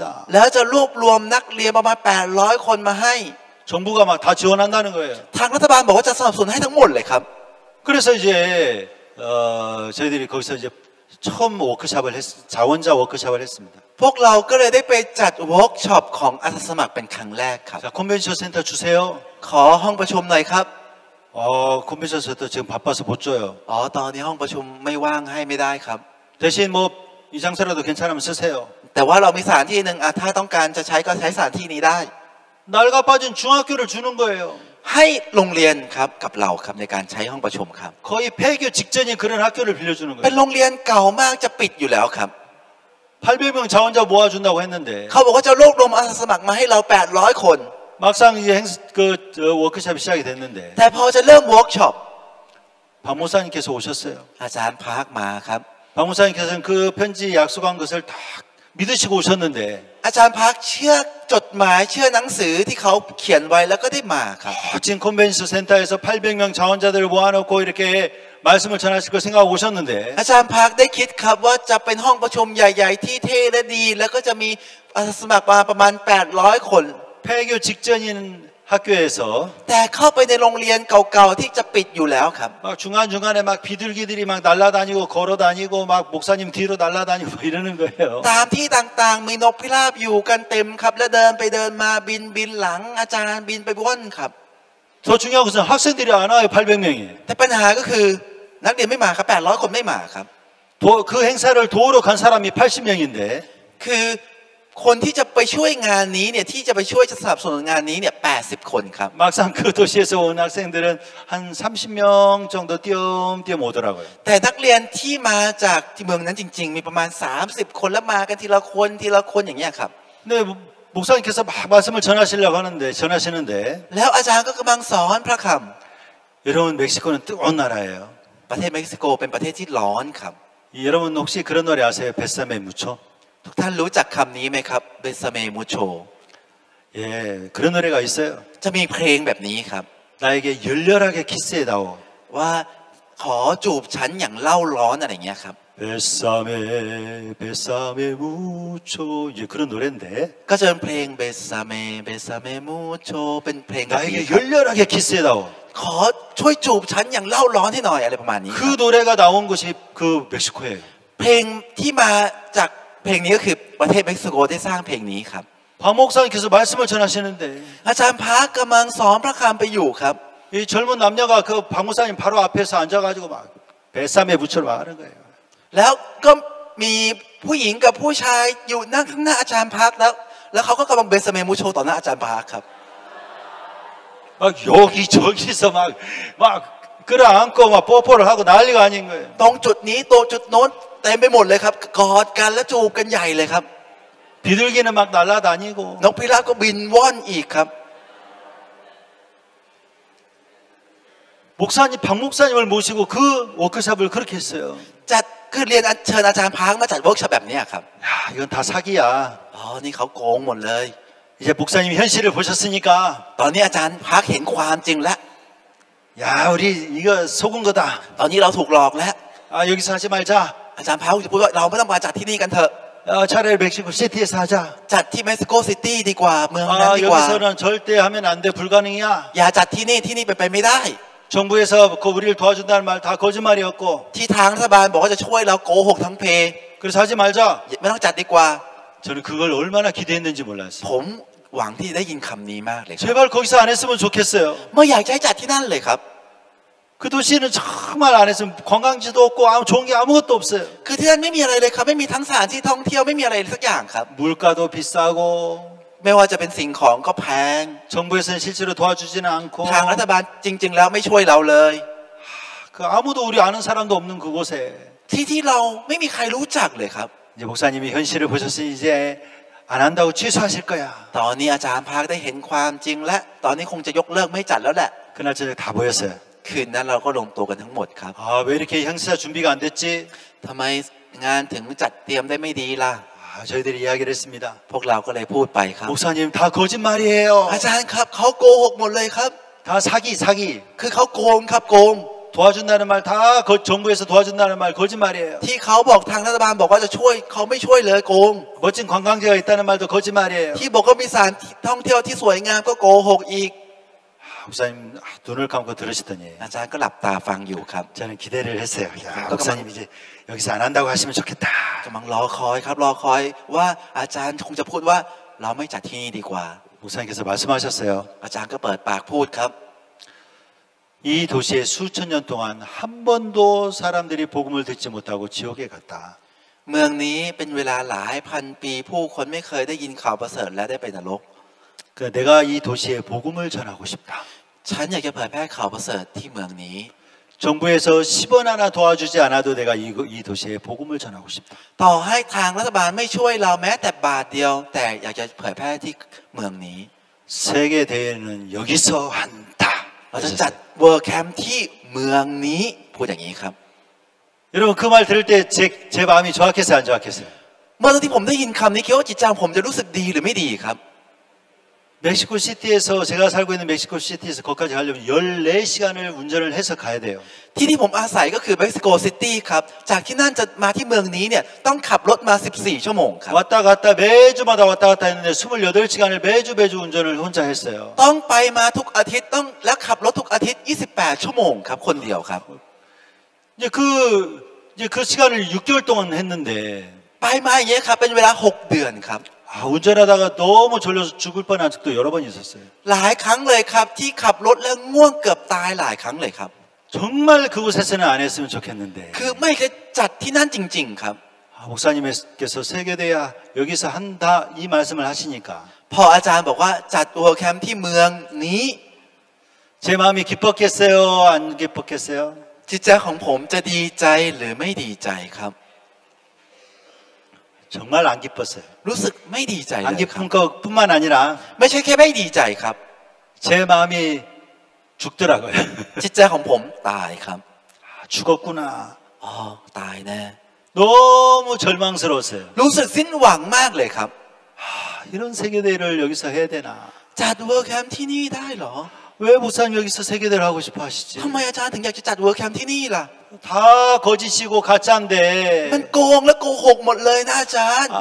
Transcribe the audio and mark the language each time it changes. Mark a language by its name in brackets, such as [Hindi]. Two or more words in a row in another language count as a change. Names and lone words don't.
[Thai] แล้วจะรวบรวมนักเรียนประมาณ800 คนมาให้ [Korean] 정부가 막 다 지원한다는 거예요. [Thai] ทางรัฐบาลบอกว่าจะสนับสนุนให้ทั้งหมดเลยครับ [Korean] 그래서 이제 저희들이 거기서 이제 처음 워크숍을 자원자 워크숍을 했습니다. [Thai] พวกเราก็เลยได้ไปจัดเวิร์กช็อปของอาสาสมัครเป็นครั้งแรกครับ [Korean] 자, 컨벤션 센터 주세요. [Thai] ขอห้องประชุมหน่อยครับ [Korean] 컨벤션 센터 지금 바빠서 못 줘요. [Thai] อ๋อตอนนี้ห้องประชุมไม่ว่างให้ไม่ได้ครับ [Korean] 대신 뭐 이 장소라도 괜찮으면 쓰세요. [Thai] แต่ว่าเรามีสถานที่หนึ่งถ้าต้องการจะใช้ก็ใช้สถานที่นี้ได้ [Korean] 낡아 빠진 중학교를 주는 거예요. [Thai] ให้โรงเรียนครับกับเราครับในการใช้ห้องประชุมครับ [Korean] 거의 폐교 직전인 그런 학교를 빌려주는 [Thai] เป็น [Korean] 거예요. [Thai] โรงเรียนเก่ามากจะปิดอยู่แล้วครับ [Korean] 800명 자원자 모아준다고 했는데 [Thai] เขาบอกว่าจะรวบรวมอาสาสมัครมาให้เรา800 คน [Korean] 막상 이제 워크숍이 시작이 됐는데 [Thai] แต่พอจะเริ่มเวิร์กช็อป [Korean] 박 목사님께서 오셨어요. [Thai] อาจารย์พาร์คมาครับ [Korean] 박 목사님께서는 그 편지 약속한 것을 다 믿으시고 오셨는데 [Thai] อาจารย์พาร์คเชื่อจดหมายเชื่อหนังสือที่เขาเขียนไว้แล้วก็ได้มาครับ [Korean] 지금 컨벤션 센터에서 800명 자원자들을 모아놓고 이렇게 말씀을 전하실 걸 생각하고 오셨는데 [Thai] อาจารย์พาร์คได้คิดครับว่าจะเป็นห้องประชุมใหญ่ๆที่เท่และดีแล้วก็จะมีอาสาสมัครมาประมาณ800 คน [Korean] 폐교 직전인 학교에서 [Thai] แต่เข้าไปในโรงเรียนเก่าๆที่จะปิดอยู่แล้วครับ [Korean] 막 중간중간에 막 비둘기들이 막 날아다니고 걸어다니고 막 목사님 뒤로 날아다니고 이러는 거예요. [Thai] ตามที่ต่างๆมีนกพิราบอยู่กันเต็มครับและเดินไปเดินมาบินหลังอาจารย์บินไปว่อนครับ [Korean] 더 중요한 것은 학생들이 안 와요. 800명이. [Thai] แต่ปัญหาก็คือนักเรียนไม่มาครับ800 คนไม่มาครับ [Korean] 그 행사를 도우러 간 사람이 80명인데 [Thai] คือคนที่จะไปช่วยงานนี้เนี่ยที่จะไปช่วยจะสนับสนุนงานนี้เนี่ย80 คนครับ [Korean] 막상 그 도시에서 온 학생들은 한 30명 정도 띄엄띄엄 오더라고요. [Thai] แต่นักเรียนที่มาจากที่เมืองนั้นจริงๆมีประมาณ30 คนแล้วมากันทีละคนอย่างเงี้ยครับ [Korean] 근데 목사님께서 막 말씀을 전하시는데 [Thai] แล้วอาจารย์ก็กำลังสอนพระค [Korean] 여러분 멕시코는 뜨거운 나라예요. [Thai] ำประเทศเม็กซิโกเป็นประเทศที่ร้อนครับ [Korean] 여러분 혹시 그런 노래 아세요? 베사메 무초? [Thai] ทุกท่านรู้จักคำนี้ไหมครับเบสเมมูโช [Korean] 예, 그런 노래가 있어요. [Thai] จะมีเพลงแบบนี้ครับ [Korean] 나에게 열렬하게 키스해다오. [Thai] ว่าขอจูบฉันอย่างเล่าร้อนอะไรอย่างเงี้ยครับ [Korean] 베사메 베사메 무초. 예, 그런 노래인데 [Thai] ก็จะเป็นเพลงเบสเมมูโชเป็นเพลงแบบนี้ [Korean] 나에게 [Thai] ครับ [Korean] 열렬하게 키스해다오. [Thai] ขอช่วยจูบฉันอย่างเล่าร้อนให้หน่อยอะไรประมาณนี้ครับ [Korean] 그 노래가 나온 것이 그 멕시코예요. [Thai] เพลงที่มาจากเพลงนี้ก็คือประเทศเม็กซิโกได้สร้างเพลงนี้ครับ [Korean] 박 목사님께서 말씀을 전하시는데 [Thai] อาจารย์พาร์คกำลังสอนพระคำไปอยู่ครับ [Korean] 이 젊은 남녀가 그 박 목사님 바로 앞에서 앉아가지고 막 뱃삼에 붙여러 막 하는 거예요. [Thai] แล้วก็มีผู้หญิงกับผู้ชายอยู่นั่งข้างหน้าอาจารย์พาร์คแล้วเขาก็กำลังเบสเมมูโชต่อหน้าอาจารย์พาร์คครับ [Korean] 막 여기저기서 막 끌어안고 막 뽀뽀를 하고 난리가 아닌 거예요. [Thai] ตรงจุดนี้ตรงจุดโน้นเต็มไปหมดเลยครับกอดกันและจูบกันใหญ่เลยครับ [Korean] 비둘기는 막 날아다니고 [Thai] นกพิราบก็บินว่อนอีกครับ [Korean] 목사님 박 목사님을 모시고 그 워크숍을 그렇게 했어요. [Thai] จัดคือเรียนเชิญอาจารย์พาร์คมาจัดเวิร์กช็อปแบบนี้ครับ [Korean] 야, 이건 다 사기야. [Thai] อ๋อนี่เขาโกงหมดเลย [Korean] 이제 목사님이 현실을 보셨으니까 [Thai] ตอนนี้อาจารย์พาร์คเห็นความจริงแล้ว [Korean] 야, 우리 이거 속은 거다. [Thai] ตอนนี้เราถูกหลอกแล้ว [Korean] 아, 여기서 하지 말자. [Thai] อาจารย์พาร์คจะพูดว่าเราไม่ต้องมาจัดที่นี่กันเถอะ [Korean] 차라리 멕시코 시티에서 하자. [Thai] จัดที่เม็กซิโกซิตี้ดีกว่าเมืองนั้น [Korean] 아, [Thai] ดีกว่า [Korean] 여기서는 절대 하면 안 돼. 불가능이야. [Thai] อย่าจัดที่นี่เป็นไปไม่ได้ [Korean] 정부에서 그 우리를 도와준다는 말 다 거짓말이었고. [Thai] ที่ทางรัฐบาลบอกว่าจะช่วยเราโกหกทั้งเพ [Korean] 그래서 하지 말자. [Thai] ไม่ต้องจัดดีกว่า [Korean] 저는 그걸 얼마나 기대했는지 몰랐어요. [Thai] ผมหวังที่ได้ยินคำนี้มากเลยครับ [Korean] 제발 거기서 안 했으면 좋겠어요. [Thai] ไม่อยากจะให้จัดที่นั่นเลยครับ [Korean] 그 도시는 정말 안 했으면 관광지도 없고 좋은 게 아무것도 없어요. [Thai] คือที่นั่นไม่มีอะไรเลยครับไม่มีทั้งสถานที่ท่องเที่ยวไม่มีอะไรสักอย่างครับ [Korean] 물가도 비싸고 [Thai] ไม่ว่าจะเป็นสิ่งของก็แพง [Korean] 정부에서는 실제로 도와주지는 않고 [Thai] ทางรัฐบาลจริง ๆ แล้วไม่ช่วยเราเลย [Korean] 그 아무도 우리 아는 사람도 없는 그곳에 [Thai] ที่เราไม่มีใครรู้จักเลยครับ [Korean] 이제 목사님이 현실을 보셨으니 이제 안 한다고 취소하실 거야. [Thai] ตอนนี้อาจารย์พาร์คได้เห็นความจริงและตอนนี้คงจะยกเลิกไม่จัดแล้วแหละ [Korean] 그날 저녁 다 보였어요. [Thai] คืนนั้นเราก็รวมตัวกันทั้งหมดครับ [Korean] 아, 왜 이렇게 행사 준비가 안 됐지? [Thai] ทำไมงานถึงจัดเตรียมได้ไม่ดีล่ะ [Korean] 저희들이 이야기를 했습니다. [Thai] พวกเราก็เลยพูดไปครับ [Korean] 목사님 다 거짓말이에요. [Thai] อาจารย์ครับเขาโกหกหมดเลยครับ [Korean] 다 사기. [Thai] คือเขาโกงครับโกง [Korean] 도와준다는 말 다 정부에서 도와준다는 말 거짓말이에요. [Thai] ที่เขาบอกทางรัฐบาลบอกว่าจะช่วยเขาไม่ช่วยเลยโกง [Korean] 멋진 관광지가 있다는 말도 거짓말이에요. [Thai] ที่บอกว่ามีสถานท่องเที่ยวที่สวยงามก็โกหกอีก [Korean] 목사님 눈을 감고 들으시더니 [Thai] อาจารย์ก็หลับตาฟังอยู่ครับ [Korean] 저는 기대를 했어요. 야, 목사님 이제 여기서 안 한다고 하시면 좋겠다. [Thai] กำลังรอคอยครับรอคอยว่าอาจารย์คงจะพูดว่าเราไม่จัดที่นี่ดีกว่า [Korean] 목사님께서 말씀하셨어요. [Thai] อาจารย์ก็เปิดปากพูดครับ [Korean] 이 도시에 수천 년 동안 한 번도 사람들이 복음을 듣지 못하고 지옥에 갔다. [Thai] เมืองนี้เป็นเวลาหลายพันปีผู้คนไม่เคยได้ยินข่าวประเสริฐและได้ไปนรก [Korean] 내가 이 도시에 복음을 전하고 싶다. [Thai] ฉันอยากจะเผยแพร่ข่าวประเสริฐที่เมืองนี้ [Korean] 정부에서 10원 하나 도와주지 않아도 내가 이 도시에 복음을 전하고 싶다. [Thai] ต่อให้ทางรัฐบาลไม่ช่วยเราแม้แต่บาทเดียว แต่อยากจะเผยแพร่ที่เมืองนี้ [Korean] 세계 대회는 여기서 한다. [Thai] เราจะจัดเวิร์คแคมป์ที่เมืองนี้พูดอย่างนี้ครับ [Korean] 여러분 그 말 들을 때 제 마음이 좋았겠어요, 안 좋았겠어요? [Thai] เมื่อตอนที่ผมได้ยินคำนี้คิดว่าจิตใจผมจะรู้สึกดีหรือไม่ดีครับ [Korean] 멕시코 시티에서 제가 살고 있는 멕시코 시티에서 거기까지 가려면 14시간을 운전을 해서 가야 돼요. [Thai] ที่ผมอาศัยก็คือเม็กซิโกซิตี้ครับจากที่นั่นจะมาที่เมืองนี้เนี่ยต้องขับรถมา14ชั่วโมงครับ [Korean] 왔다 갔다 매주마다 왔다 갔다 했는데 28시간을 매주 운전을 혼자 했어요. [Thai] ต้องไปมาทุกอาทิตย์ต้องแล้วขับรถทุกอาทิตย์28ชั่วโมงครับคนเดียวครับ [Korean] 이제 그 시간을 6개월 동안 했는데 [Thai] ไปมาอย่างเงี้ยครับเป็นเวลา6เดือนครับ [Korean] 운전하다가 너무 졸려서 죽을 뻔한 적도 여러 번 있었어요. [Thai] หลายครั้งเลยครับที่ขับรถแล้วง่วงเกือบตายหลายครั้งเลยครับ [Korean] 정말 그곳에서는 안 했으면 좋겠는데 [Thai] คือไม่ได้จัดที่นั่นจริงๆครับ [Korean] 목사님께서 세계대야 여기서 한다 이 말씀을 하시니까 [Thai] พออาจารย์บอกว่าจัดเวิร์คแคมป์ที่เมืองนี้ [Korean] 제 마음이 기뻤겠어요? 안 기뻤겠어요? [Thai] จิตใจของผมจะดีใจหรือไม่ดีใจครับ [Korean] 정말 안 기뻤어요. [Thai] รู้สึกไม่ดีใจเล [Korean] 안 [Thai] ยครับ [Korean] 기쁜 것뿐만 아니라 [Thai] ไม่ใช่แค่ไม่ดีใจครับ [Korean] 제 마음이 죽더라고요. [Thai] จิตใจของผมตายครับ [Korean] 죽었구나. [Thai] อ๋อตายแน่ [Korean] 너무 절망스러웠어요. [Thai] รู้สึกสิ้นหวังมากเลยครับ [Korean] 이런 세계대회를 여기서 해야 되나? [Thai] จัดเวิร์คแคมป์ที่นี่ได้เหรอ [Korean] 왜 목사님 여기서 세계대회를 하고 싶어 하시지? [Thai] ทำไมอาจารย์ถึงอยากจะจัดเวิร์คแคมป์ที่นี่ล่ะ [Korean] 다 거짓이고 가짜인데 [Thai] มันโกงและโกหกหมดเลยนะอาจารย์